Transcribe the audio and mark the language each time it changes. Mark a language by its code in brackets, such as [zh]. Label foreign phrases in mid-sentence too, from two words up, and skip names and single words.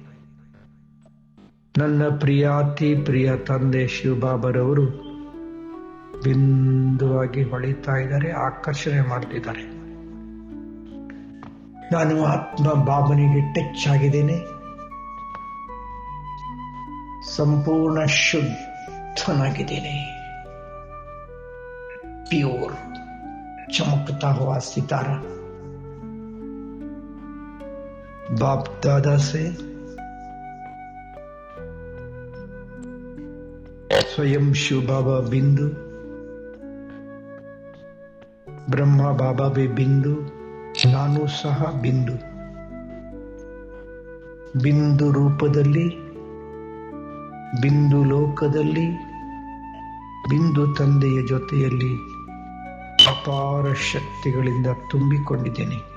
[kn] ನನ್ನ ಪ್ರಿಯಾತಿ ಪ್ರಿಯ ತಂದೆ ಶಿವಬಾಬರವರು ಬಿಂದುವಾಗಿ ಹೊಳಿತಾ ಇದ್ದಾರೆ, ಆಕರ್ಷಣೆ ಮಾಡ್ತಿದ್ದಾರೆ. ನಾನು ಆತ್ಮ ಬಾಬನಿಗೆ ಟಚ್ ಆಗಿದ್ದೇನೆ. ಸಂಪೂರ್ಣ ಶುದ್ಧನಾಗಿದ್ದೇನೆ. [hi] ಪ್ಯೂರ್ चमकता हुआ सितारा बाप दादा से स्वयं शिव बाबा बिंदु, [kn] ಬ್ರಹ್ಮ ಬಾಬಾ ಬಿ ಬಿಂದು, ನಾನು ಸಹ ಬಿಂದು. ಬಿಂದು ರೂಪದಲ್ಲಿ, ಬಿಂದು ಲೋಕದಲ್ಲಿ, ಬಿಂದು ತಂದೆಯ ಜೊತೆಯಲ್ಲಿ ಅಪಾರ ಶಕ್ತಿಗಳಿಂದ ತುಂಬಿಕೊಂಡಿದ್ದೇನೆ.